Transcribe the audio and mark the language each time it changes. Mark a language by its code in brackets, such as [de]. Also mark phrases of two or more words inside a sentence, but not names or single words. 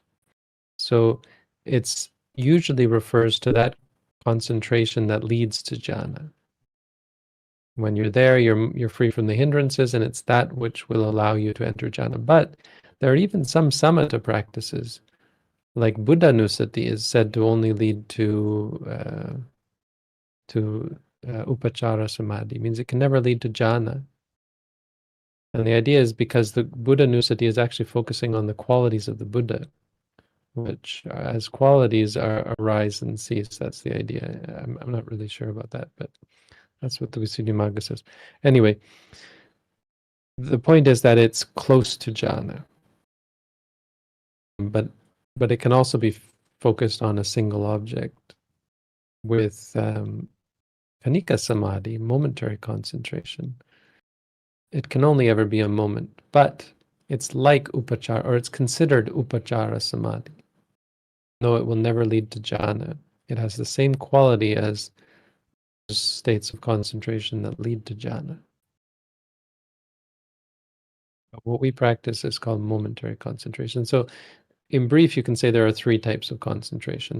[en] So it's usually refers to that concentration that leads to jhana. When you're there, you're free from the hindrances, and it's that which will allow you to enter jhana. But there are even some samatha practices, like Buddhanusati is said to only lead to [pi] upachara samadhi. [en] It means it can never lead to jhana. And the idea is because the Buddhanusati is actually focusing on the qualities of the Buddha, which as qualities arise and cease. That's the idea. I'm not really sure about that, but that's what the Visuddhimagga says. Anyway, The point is that it's close to jhana, but it can also be focused on a single object with [pi] Kanika Samadhi, [en] momentary concentration. It can only ever be a moment, but it's like upachara, or it's considered [pi] upachara samadhi. [en] No, it will never lead to jhana. It has the same quality as states of concentration that lead to jhana. What we practice is called momentary concentration. So in brief, you can say there are three types of concentration.